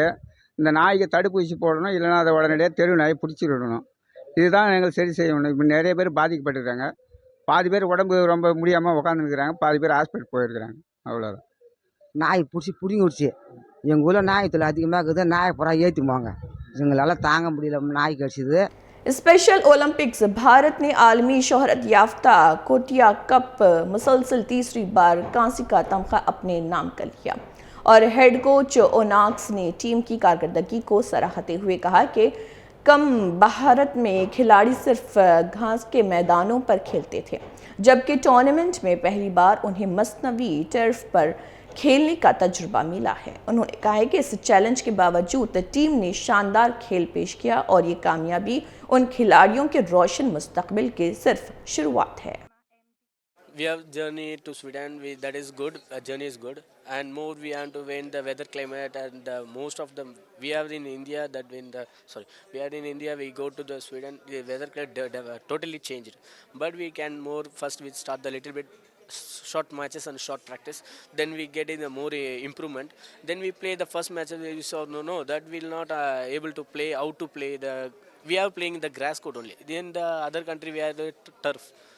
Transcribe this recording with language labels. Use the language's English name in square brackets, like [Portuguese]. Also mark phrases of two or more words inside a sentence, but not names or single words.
[Tamil] இந்த நாய்க்கு தடுப்பூசி போடணும், இல்லைன்னா அதை உடனடியாக தெரு நாய் பிடிச்சி விடணும். இதுதான் எங்களுக்கு சரி செய்யணும். இப்போ நிறைய பேர் பாதிக்கப்பட்டிருக்காங்க. பாதி பேர் உடம்பு ரொம்ப முடியாமல் உட்காந்துருக்குறாங்க, பாதி பேர் ஹாஸ்பிட்டல் போயிருக்கிறாங்க. அவ்வளோதான். நாய் பிடிச்சி பிடிங்கி விடுச்சு. எங்கள் ஊரில் நாய் தொல்லை அதிகமாக இருக்குது. நாயை பூரா ஏற்றிக்குவாங்க, எங்களால் தாங்க முடியல, நாய் கடிச்சிது. [Urdu] اسپیشل اولمپکس بھارت نے عالمی شہرت یافتہ کوٹیا کپ مسلسل تیسری بار کانسی کا تمغہ اپنے نام کر لیا اور [English] head coach [Urdu] اوناکس نے ٹیم کی کارکردگی کو سراہتے ہوئے کہا کہ کم بھارت میں کھلاڑی صرف گھاس کے میدانوں پر کھیلتے تھے، جبکہ ٹورنامنٹ میں پہلی بار انہیں مصنوعی ٹرف پر کھیلنے کا تجربہ ملا ہے. انہوں نے کہا ہے کہ اس چیلنج کے باوجود ٹیم نے شاندار کھیل پیش کیا اور یہ کامیابی ان کھلاڑیوں کے روشن مستقبل کی صرف شروعات ہے. [English] We have journey to Sweden, that is good, journey is good, and more we want to win the weather climate, and most of them we are in India, we go to the Sweden, the weather climate totally changed, but we can more, first we start the little bit short matches and short practice, then we get in a more improvement, then we play the first match, we saw no that will not able to play, how to play we are playing the grass court only, then the other country we are the turf.